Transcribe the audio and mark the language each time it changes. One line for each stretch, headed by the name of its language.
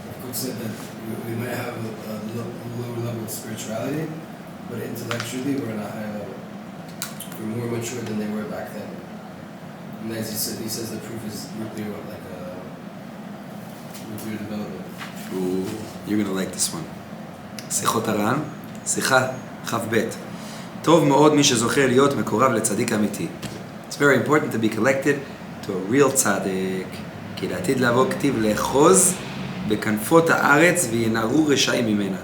English: Said that we might have a lower level of spirituality, but intellectually we're on a higher level. We're more mature than they were back then. And as he says the proof is nuclear, like nuclear development. Ooh, you're gonna like this one.
Hebrew: שיחות הר"ן, שיחה כ"ב. טוב מאוד מי שזוכה להיות מקורב לצדיק אמיתי.
English: It's very important to be connected to a real tzaddik.
Hebrew: כי לעתיד לבוא כתיב לאחוז בכנפות הארץ וינערו רשעים ממנה.